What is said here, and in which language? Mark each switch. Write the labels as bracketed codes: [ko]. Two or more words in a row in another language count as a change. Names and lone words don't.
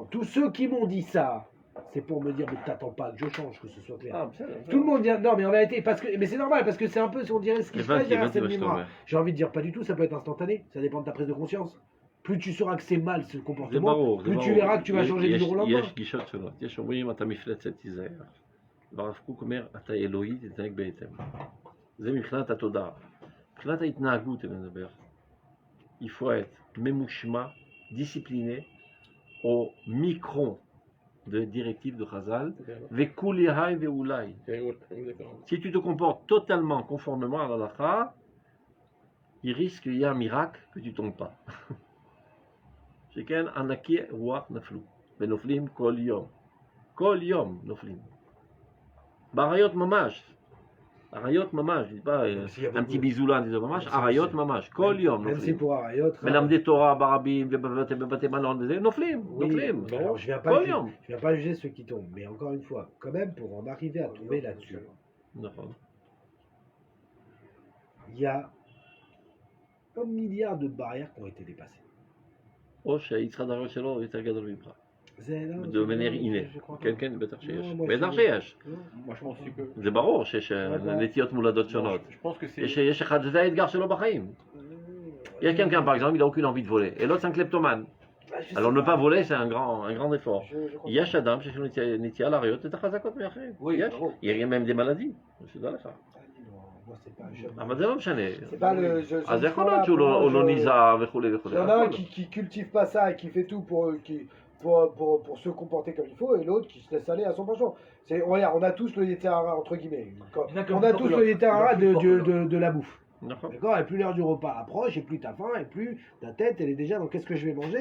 [fr] Tous ceux qui m'ont dit ça, c'est pour me dire, mais t'attends pas que je change, que ce soit clair. Ah, tout le monde dit, non, mais en réalité, mais c'est normal, parce que c'est un peu, on dirait, ce qui se passe derrière cette mimra. J'ai envie de dire, pas du tout, ça peut être instantané, ça dépend de ta prise de conscience. Plus tu sauras que c'est mal ce comportement, plus tu verras que tu vas changer du jour au lendemain. [he] יש גישות שונות. יש אומרים, אתה מפלצת תיזהר. והרב קוק אומר, אתה אלוהי תתנהג בהתאם. זה מבחינת התודעה. מבחינת ההתנהגות, אני מדבר. [fr] Il faut être ממושמע, discipliné, au micron de directive de Chazal, [he] וכולי האי ואולי. [fr] Si tu te comportes totalement conformément à l'halakha, il risque qu'il y ait un miracle que tu ne tombes pas. [he] שכן ענקי רוח נפלו, ונופלים כל יום. כל יום נופלים. באריות ממש. אריות ממש, [fr] je dis pas un petit bisou là, je dis [he] ממש, אריות ממש, כל יום נופלים. מלמדי תורה ברבים ובבתי מלון וזה, נופלים, נופלים. כל יום. [fr] Je viens pas juger ceux qui tombent, mais encore une fois, quand même pour en arriver à tomber là-dessus, il y a 1 milliard de barrières qui ont été dépassées. [he] או שהיצחק שלו הוא יותר גדול ממך. [fr] de manière innée. [he] כן, בטח שיש. בטח שיש. זה ברור שיש נטיות מולדות שונות. יש אחד, זה האתגר שלו בחיים. [fr] Il y a quelqu'un par exemple, il n'a aucune envie de voler. Et l'autre c'est un kleptomane. Alors ne pas voler c'est un grand effort. [he] יש אדם שיש לו נטייה לעריות, זה חזקות מאחרים. [fr] Il y a même des maladies. moi c'est pas... [he] אבל זה לא משנה. [fr] C'est pas le... [he] אז יכול להיות שהוא לא ניזהר וכולי וכולי. [fr] Il y en a un qui cultive pas ça et qui fait tout pour se comporter comme il faut, et l'autre qui se laisse aller à son penchant. Regarde, on a tous le Yeterara, entre guillemets. On a tous le Yeterara de la bouffe. [he] נכון. [fr] D'accord. Et plus l'heure du repas approche, et plus t'as faim, et plus ta tête, elle est déjà dans qu'est-ce que je vais manger.